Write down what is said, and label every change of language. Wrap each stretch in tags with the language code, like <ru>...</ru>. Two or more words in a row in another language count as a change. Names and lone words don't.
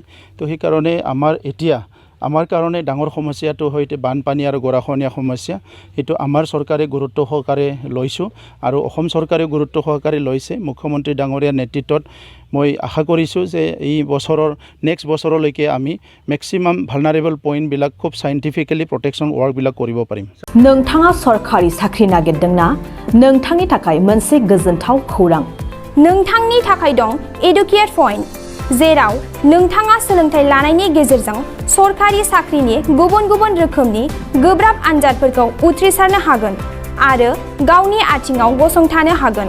<as>তো সেইকাৰণে আমাৰ কাৰণে ডাঙৰ সমস্যাটো হৈছে বানপানী আৰু গৰাখহনীয়া সমস্যা। সেইটো আমাৰ চৰকাৰে গুৰুত্ব সহকাৰে লৈছোঁ আৰু অসম চৰকাৰে গুৰুত্ব সহকাৰে লৈছে। মুখ্যমন্ত্ৰী ডাঙৰীয়াৰ নেতৃত্বত মই আশা কৰিছোঁ যে এই বছৰৰ নেক্সট বছৰলৈকে আমি</as> <en>maximum vulnerable pointবিলাক</en> <as>খুব সাইন্টিফিকেলি</as> <en>protection workবিলাক</en> <as>কৰিব পাৰিম।</as> <brx>नोंथाङा सरखारि साख्रि नागिरदोंना? नोंथांनि थाखाय मोनसे गोजोनथाव खौरां। नोंथांनि थाखाय दं एडुकेट पइन्ट, जेराव नोंथाङा सोलोंथाइ लानायनि गेजेरजों सरखारि साख्रिनि गुबुन रोखोमनि गोब्राब आनजादफोरखौ उथ्रिसारनो हागोन आरो गावनि आथिङाव गसंथानो हागोन।</brx>